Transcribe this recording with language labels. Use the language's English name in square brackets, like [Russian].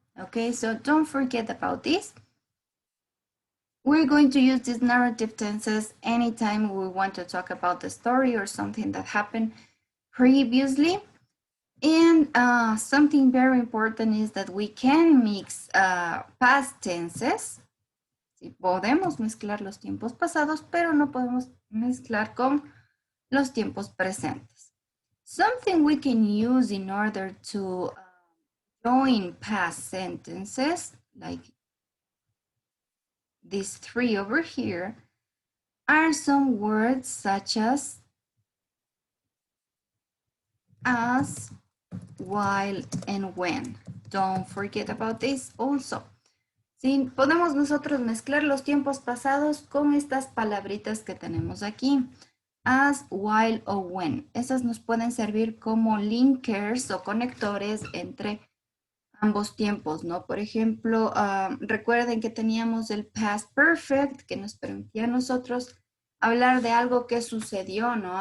[English] Okay, so don't forget about this. We're going to use these narrative tenses anytime we want to talk about the story or something that happened previously. And something very important is that we can mix past tenses. [Spanish] Sí, podemos mezclar los tiempos pasados, pero no podemos mezclar con los tiempos presentes. [English] Something we can use in order to join past sentences, like these three over here, are some words such as, while, and when. Don't forget about this also. [Spanish] Sí, podemos nosotros mezclar los tiempos pasados con estas palabritas que tenemos aquí. As, while o when. Esas nos pueden servir como linkers o conectores entre ambos tiempos, ¿no? Por ejemplo, recuerden que teníamos el past perfect que nos permitía a nosotros hablar de algo que sucedió, ¿no?